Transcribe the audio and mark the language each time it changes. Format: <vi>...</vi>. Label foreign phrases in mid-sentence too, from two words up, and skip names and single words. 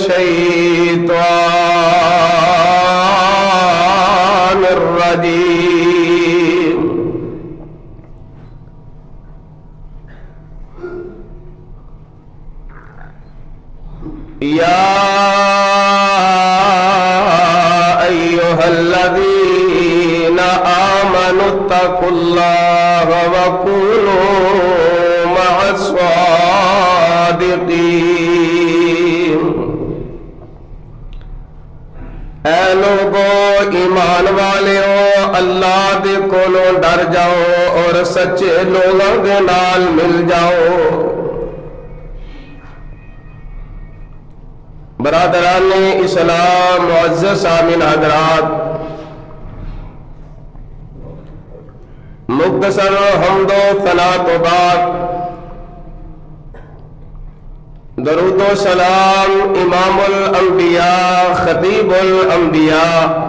<ar>الشيطان الرجيم، يا أيها الذين آمنوا اتقوا الله وكونوا مع الصادقين،</ar> <pa>اے لوگو ایمان والےو، اللہ دے کولوں ڈر جاؤ اور سچے لوگوں دے نال مل جاؤ۔ برادران اسلام، معزز سامعین حضرات، مختصر حمد و ثنا تو بعد درود و سلام امام الانبیاء خطیب الانبیاء</pa>